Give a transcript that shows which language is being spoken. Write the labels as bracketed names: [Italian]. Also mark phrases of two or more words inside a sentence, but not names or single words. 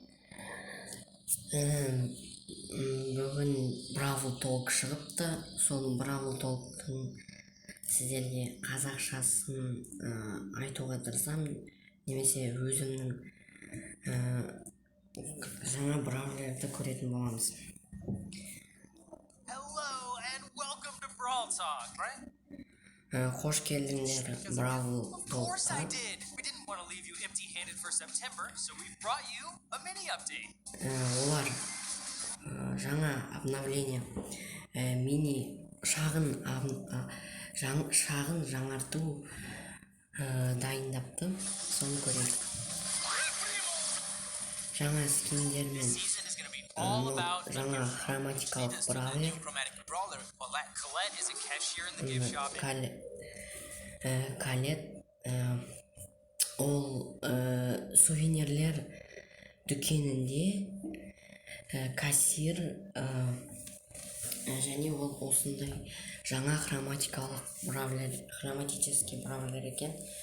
[Kazakh] Бүгін Бравл толк шығыпты. Соның Бравл толктың сіздерге қазақшасын айтуға тырысам, немесе өзімнің жаңа бравлерді көретін боламыз. [English] Hello and welcome to Brawl Talk, right? [Kazakh] Қош келдіңдер Бравл толкқа. [English] We didn't want to leave you empty-handed for September, so we brought you a mini update. [Kazakh] Олар жаңа обновление, мини шағын жаңарту дайындапты. Соны көрейік. Жаңа скиндермен жаңа хроматикалық бравлер, калет, ол сувенирлер дүкенінде кассир, және ол осындай жаңа хроматикалық бравлер, хроматический бравлер екен.